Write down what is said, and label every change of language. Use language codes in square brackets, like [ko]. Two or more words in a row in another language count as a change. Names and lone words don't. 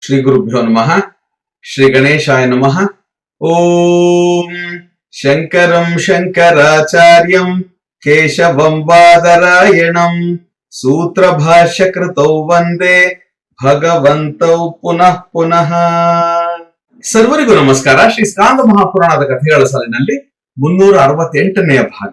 [sa] ಶ್ರೀ ಗುರುಭ್ಯೋ ನಮಃ. ಶ್ರೀ ಗಣೇಶಾಯ ನಮಃ. ಓಂ ಶಂಕರಂ ಶಂಕರಾಚಾರ್ಯಂ ಕೇಶವಂ ಬಾದರಾಯಣಂ ಸೂತ್ರ ಭಾಷ್ಯ ಕೃತೌ ವಂದೇ ಭಗವಂತೌ ಪುನಃ ಪುನಃ. [kn] ಸರ್ವರಿಗೂ ನಮಸ್ಕಾರ. ಶ್ರೀ ಸ್ಕಾಂದ ಮಹಾಪುರಾಣದ ಕಥೆಗಳ ಸಾಲಿನಲ್ಲಿ 368ನೆಯ ಭಾಗ.